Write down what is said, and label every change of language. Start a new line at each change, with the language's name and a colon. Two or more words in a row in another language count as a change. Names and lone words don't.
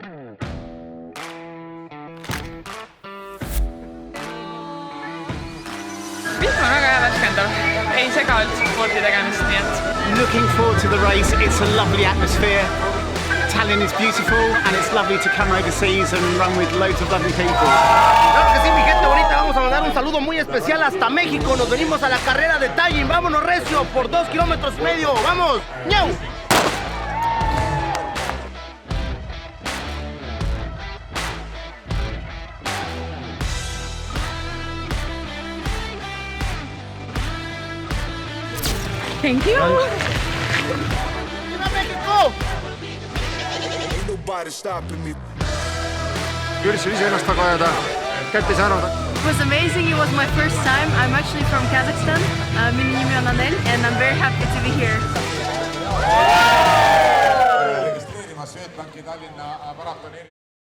Estonian: Vihm on väga hea värskendav, ei sega üldse spordi tegemist, nii et.
English: Looking forward to the race, it's a lovely atmosphere. Tallinn is beautiful and it's lovely to come overseas and run with loads of lovely people.
Spanish: Claro que sí, mi gente bonita, vamos a mandar un saludo muy especial hasta México. Nos venimos a la carrera de Tallinn, vámonos recio por 2,5 kilómetros, vamos, ¡ñau!
English: Thank you!
Spanish: ¡Viva México!
Estonian: üritasin iseennast taga ajada, kätt ei saanud.
English: It was amazing. It was my first time. I'm actually from Kazakhstan.
Estonian: Minu nimi on
English: Anel and I'm very happy to be here.
Estonian: registreerimas Swedbanki Tallinna maratoni